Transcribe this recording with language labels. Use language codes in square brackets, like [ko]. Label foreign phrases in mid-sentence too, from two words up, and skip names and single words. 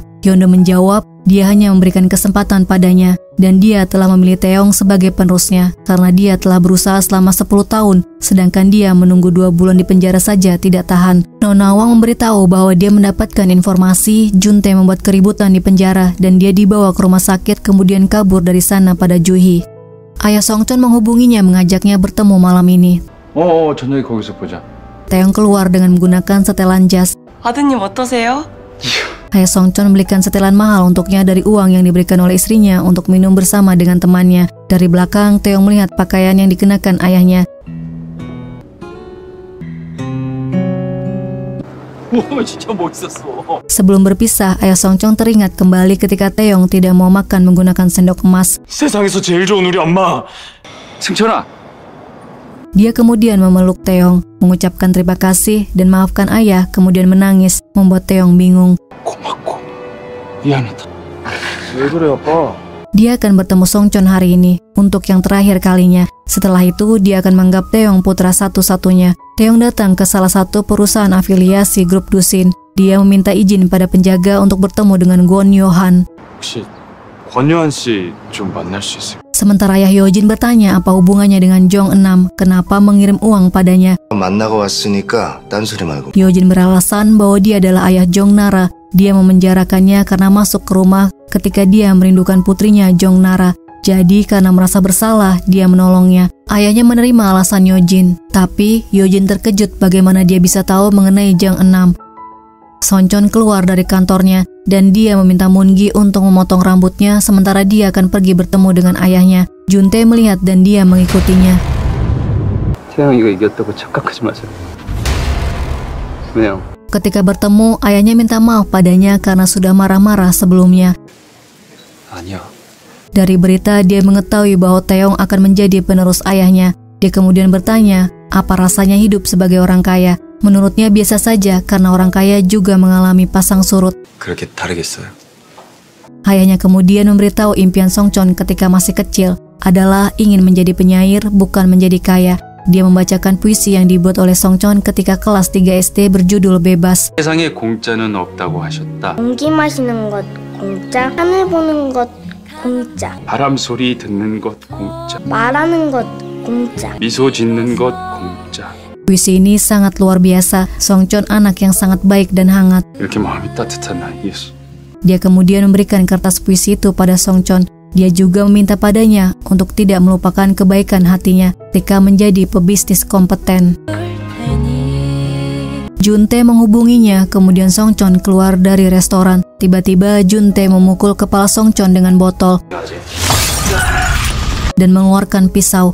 [id] Hyeondo menjawab, dia hanya memberikan kesempatan padanya dan dia telah memilih Taeyong sebagai penerusnya karena dia telah berusaha selama 10 tahun, sedangkan dia menunggu 2 bulan di penjara saja tidak tahan. Nona Hwang memberitahu bahwa dia mendapatkan informasi Juntae membuat keributan di penjara dan dia dibawa ke rumah sakit kemudian kabur dari sana pada Juhi. Ayah Songchon menghubunginya mengajaknya bertemu malam ini. [ko] 저녁에 거기서 보자. [id] Taeyong keluar dengan menggunakan setelan jas. [ko] 아드님 어떠세요? [id] Ayah Songchon membelikan setelan mahal untuknya dari uang yang diberikan oleh istrinya untuk minum bersama dengan temannya. Dari belakang, Taeyong melihat pakaian yang dikenakan ayahnya. [ko] 진짜 멋있었어. [id] Sebelum berpisah, ayah Songchon teringat kembali ketika Taeyong tidak mau makan menggunakan sendok emas. [ko] 세상에서 제일 좋은 우리 엄마. 승천아. [id] Dia kemudian memeluk Taeyong, mengucapkan terima kasih dan maafkan ayah, kemudian menangis, membuat Taeyong bingung. [ko] 고맙고 미안하다. 왜 그래 아빠? [id] Dia akan bertemu Songchon hari ini untuk yang terakhir kalinya. Setelah itu, dia akan menganggap Taeyong putra satu-satunya. Taeyong datang ke salah satu perusahaan afiliasi grup Dusin. Dia meminta izin pada penjaga untuk bertemu dengan Gon Yohan. [ko] 혹시 권요한 씨 좀 만날 수 있을까? [id] Sementara ayah Yojin bertanya apa hubungannya dengan Jong 6, kenapa mengirim uang padanya. [ko] 만나고 왔으니까 딴소리 말고. [id] Yojin beralasan bahwa dia adalah ayah Jongnara. Dia memenjarakannya karena masuk ke rumah ketika dia merindukan putrinya Jongnara. Jadi karena merasa bersalah, dia menolongnya. Ayahnya menerima alasan Yojin, tapi Yojin terkejut bagaimana dia bisa tahu mengenai Jong 6. Songchon keluar dari kantornya dan dia meminta Moon-gi untuk memotong rambutnya sementara dia akan pergi bertemu dengan ayahnya. Juntae melihat dan dia mengikutinya. [ko] 태양이가 이겼다고 착각하지 마세요. 왜요? [id] Ketika bertemu, ayahnya minta maaf padanya karena sudah marah-marah sebelumnya. [ko] 아니야. [id] Dari berita, dia mengetahui bahwa Taeyong akan menjadi penerus ayahnya. Dia kemudian bertanya, apa rasanya hidup sebagai orang kaya? Menurutnya biasa saja karena orang kaya juga mengalami pasang surut. [ko] 그렇게 다르겠어요? [id] Ayahnya kemudian memberitahu impian Songchon ketika masih kecil adalah ingin menjadi penyair, bukan menjadi kaya. Dia membacakan puisi yang dibuat oleh Songchon ketika kelas 3 SD berjudul Bebas. [ko] 세상에 공짜는 없다고 하셨다. 공기 마시는 것 공짜, 하늘 보는 것 공짜, 바람 소리 듣는 것 공짜. 말하는 것 공짜. 미소 짓는 것 공짜. [id] Puisi ini sangat luar biasa. Songchon anak yang sangat baik dan hangat. [ko] 이렇게 마음이 따뜻한 예수. [id] Dia kemudian memberikan kertas puisi itu pada Songchon. Dia juga meminta padanya untuk tidak melupakan kebaikan hatinya ketika menjadi pebisnis kompeten. Juntae menghubunginya, kemudian Songchon keluar dari restoran. Tiba-tiba Juntae memukul kepala Songchon dengan botol dan mengeluarkan pisau.